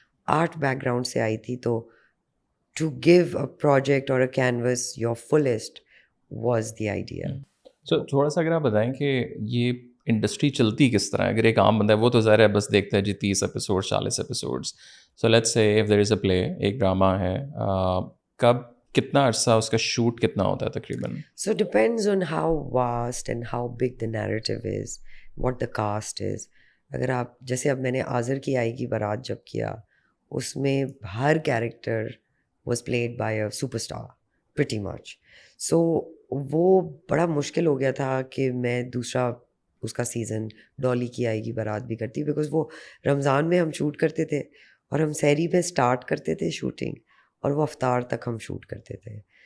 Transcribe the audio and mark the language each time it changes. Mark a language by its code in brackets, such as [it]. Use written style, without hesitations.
[ur] Art back ground سے آئی تھی, [en] تو to give a project اور a canvas your first was the idea. [ur] سو تھوڑا سا اگر آپ بتائیں کہ یہ انڈسٹری چلتی کس طرح ہے. اگر ایک عام بندہ ہے وہ تو ظاہر ہے بس دیکھتا ہے جی 30 episode 40 episodes. [en] so let's say if there is a play, [ur] ایک ڈرامہ ہے, کب کتنا عرصہ اس کا شوٹ کتنا ہوتا ہے تقریباً؟ [en] So it depends on how vast and how big the narrative is, what the cast is. [ur] اگر آپ جیسے اب میں نے آذر کی آئی کی بارات جب کیا, اس میں ہر character [en] Was played by a super star pretty much. [ur] سو وہ بڑا مشکل ہو گیا تھا کہ میں دوسرا اس کا سیزن ڈالی کی آئی کی بارات بھی کرتی, بیکاز وہ رمضان میں ہم شوٹ کرتے تھے اور ہم سحری میں اسٹارٹ کرتے تھے شوٹنگ, اور وہ افطار تک ہم شوٹ کرتے تھے.